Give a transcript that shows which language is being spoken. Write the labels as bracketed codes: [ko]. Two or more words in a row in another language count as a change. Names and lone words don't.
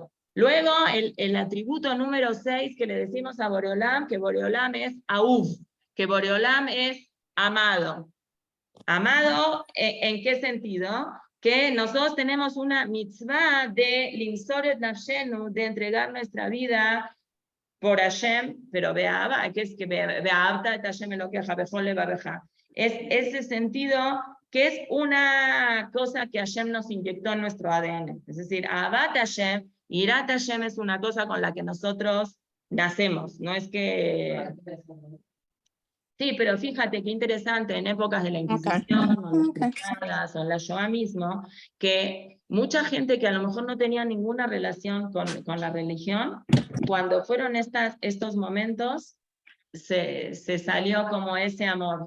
[es] Luego, el atributo número 6 que le decimos a Boreolam, que Boreolam es Ahuv, que Boreolam es amado. Amado, ¿en qué sentido? Que nosotros tenemos una mitzvah de [he] למסור נפשנו, [es] de entregar nuestra vida por Hashem, pero Be'ahava, que es que [he] ואהבת את השם אלקיך בכל לבבך. [es] Es ese sentido que es una cosa que Hashem nos inyectó en nuestro ADN. Es decir, [he] אהבת השם, יראת השם [es] es una cosa con la que nosotros nacemos, no es que... Sí, pero fíjate qué interesante, en épocas de la Inquisición, o en la Shoah mismo, que mucha gente que a lo mejor no tenía ninguna relación con la religión, cuando fueron estos momentos, se salió como ese amor.